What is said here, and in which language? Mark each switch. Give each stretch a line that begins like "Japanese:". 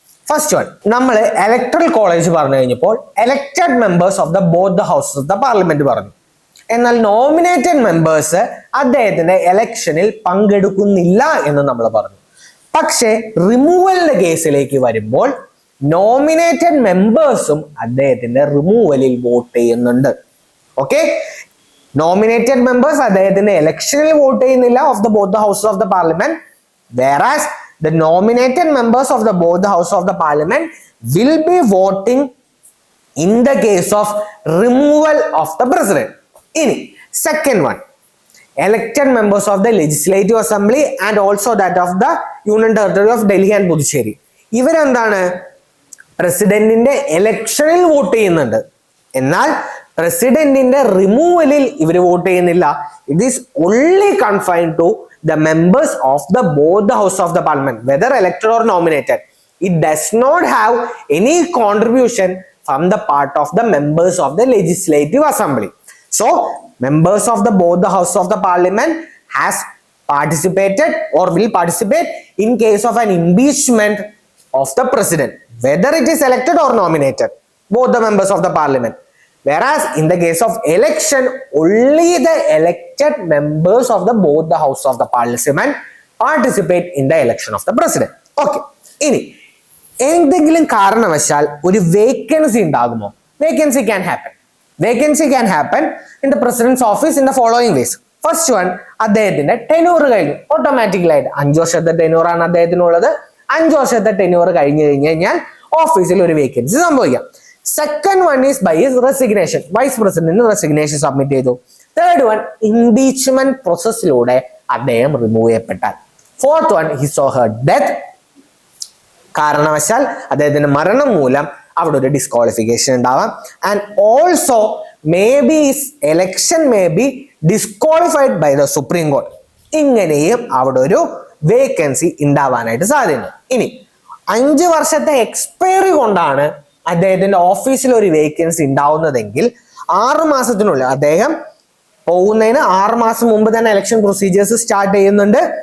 Malayalam: First one, നമ്മൾ electoral college പറഞ്ഞു കഴിഞ്ഞപ്പോൾ
English: elected members of the both the houses of the parliament
Malayalam: പറഞ്ഞു. എന്നാൽ നോമിനേറ്റഡ് മെമ്പേഴ്സ് അദ്ദേഹത്തിന്റെ എലക്ഷനിൽ പങ്കെടുക്കുന്നില്ല എന്ന് നമ്മൾ പറഞ്ഞു. പക്ഷെ റിമൂവലിന്റെ കേസിലേക്ക് വരുമ്പോൾ നോമിനേറ്റഡ് മെമ്പേഴ്സും അദ്ദേഹത്തിന്റെ റിമൂവലിൽ വോട്ട് ചെയ്യുന്നുണ്ട്.
English: okay,
Malayalam: നോമിനേറ്റഡ് മെമ്പേഴ്സ് അദ്ദേഹത്തിന്റെ എലക്ഷനിൽ വോട്ട് ചെയ്യുന്നില്ല
English: Of the both the houses of the parliament, whereas the nominated members of the both the house of the parliament will be voting in the case of removal of the president. In second one, elected members of the legislative assembly and also that of the union territory of Delhi and Puducherry.
Malayalam: ഇവരെന്താണ് പ്രസിഡന്റിന്റെ എലക്ഷനിൽ vote ചെയ്യുന്നുണ്ട്, എന്നാൽ പ്രസിഡന്റിന്റെ റിമൂവലിൽ ഇവർ vote ചെയ്യുന്നില്ല.
English: It is only confined to the members of the both the house of the parliament, whether elected or nominated. It does not have any contribution from the part of the members of the legislative assembly. So members of the both the house of the parliament has participated or will participate in case of an impeachment of the president, whether it is elected or nominated, both the members of the parliament. Whereas in the case of election, only the elected members of the both the house of the parliament participate in the election of the president. Okay.
Malayalam: ഇനി എന്തെങ്കിലും കാരണവശാൽ ഒരു vacancy ഉണ്ടാകുമോ?
English: Vacancy can happen. Vacancy can happen in the president's office in the following ways. First one,
Malayalam: അദ്ദേഹത്തിന്റെ tenure കഴിഞ്ഞു. ഓട്ടോമാറ്റിക്കലായിട്ട് 5 വർഷത്തെ ടെന്യൂറാണ് അദ്ദേഹത്തിനുള്ളത്. 5 വർഷത്തെ tenure കഴിഞ്ഞു കഴിഞ്ഞാൽ ഓഫീസിൽ ഒരു വേക്കൻസി സംഭവിക്കാം.
English: Second one is by his resignation. Vice President resignation submit ചെയ്തു. Third one, impeachment processലൂടെ
Malayalam: അദ്ദേഹം remove ചെയ്യപ്പെട്ടാൽ.
English: Fourth one, his or her death.
Malayalam: കാരണവശാൽ അദ്ദേഹത്തിന്റെ മരണം മൂലം അവിടെ ഒരു ഡിസ്ക്വാളിഫിക്കേഷൻ ഉണ്ടാവാം.
English: And also may be election may be disqualified by the supreme court.
Malayalam: ഇങ്ങനെയും അവിടെ ഒരു വേക്കൻസി ഉണ്ടാവാനായിട്ട് സാധ്യതയുണ്ട്. ഇനി 5 വർഷത്തെ എക്സ്പയറി കൊണ്ടാണ് അദ്ദേഹത്തിന്റെ ഓഫീസിൽ ഒരു വേക്കൻസി ഉണ്ടാവുന്നതെങ്കിൽ 6 മാസത്തിനുള്ളിൽ, അദ്ദേഹം പോകുന്നതിന് 6 മാസം മുമ്പ് തന്നെ ഇലക്ഷൻ പ്രൊസീജിയേഴ്സ് സ്റ്റാർട്ട് ചെയ്യുന്നുണ്ട്.